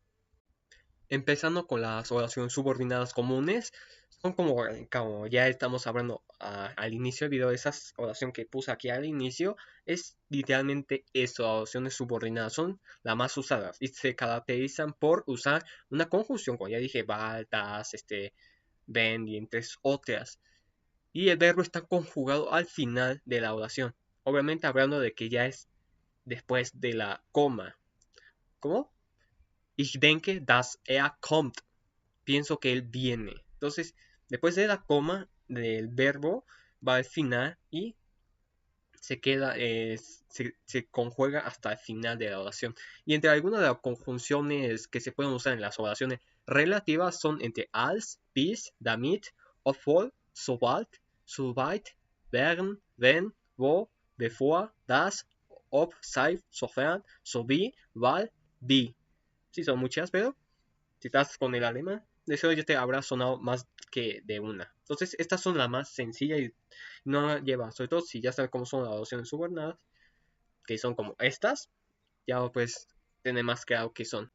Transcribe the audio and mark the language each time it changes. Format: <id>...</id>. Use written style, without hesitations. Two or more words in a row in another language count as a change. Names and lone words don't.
<es>Empezando con las oraciones subordinadas comunes, son como ya estamos hablando al inicio del video, esa oración que puse aquí al inicio, es literalmente eso, oraciones subordinadas, son las más usadas y se caracterizan por usar una conjunción, como ya dije, val,</es> <de>das, wenn</de> <es>y entre otras. Y el verbo está conjugado al final de la oración. Obviamente hablando de que ya es después de la coma. ¿Cómo?</es> <de>Ich denke, dass kommt.</de> <es>Pienso que él viene. Entonces, después de la coma del verbo va al final y se queda, se conjuga hasta el final de la oración. Y entre algunas de las conjunciones que se pueden usar en las oraciones relativas son entre</es> <de>als, bis, damit, obwohl, sobald, soweit, während, wenn, wo, bevor, das, ob, seit, sofern, sowie, weil, die.</de> <es>Sí, son muchas, pero si estás con el alemán, de eso ya te habrá sonado más que de una. Entonces, estas son las más sencillas y no lleva, sobre todo si ya sabes cómo son las oraciones subordinadas, que son como estas, ya pues tener más claro qué son.</es>